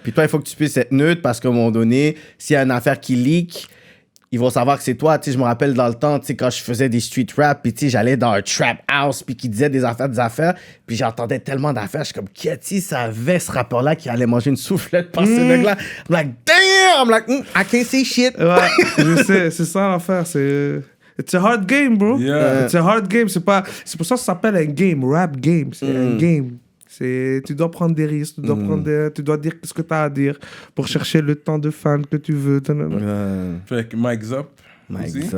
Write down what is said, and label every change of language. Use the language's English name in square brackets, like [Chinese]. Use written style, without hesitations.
[French] Puis toi, il faut que tu puisses être neutre parce qu'à un moment donné, s'il y a une affaire qui leak, ils vont savoir que c'est toi. Tu sais, je me rappelle dans le temps, tu sais, quand je faisais des street rap, puis tu sais, j'allais dans un trap house, puis qui disait des affaires, puis j'entendais tellement d'affaires. Je suis comme, qui savait ce rappeur-là qui allait manger une soufflette par ce mec-là? [English] I'm like, damn! I'm like, I can't say shit. [French] Ouais, je sais, c'est ça l'affaire, c'est... [English] It's a hard game, bro. Yeah. It's a hard game, [French] c'est pour ça que ça s'appelle un game, rap game, c'est un game. Tu dois prendre des risques, tu dois dire ce que tu as à dire pour chercher le temps de fan que tu veux. Fait que Mike's Up. aussi.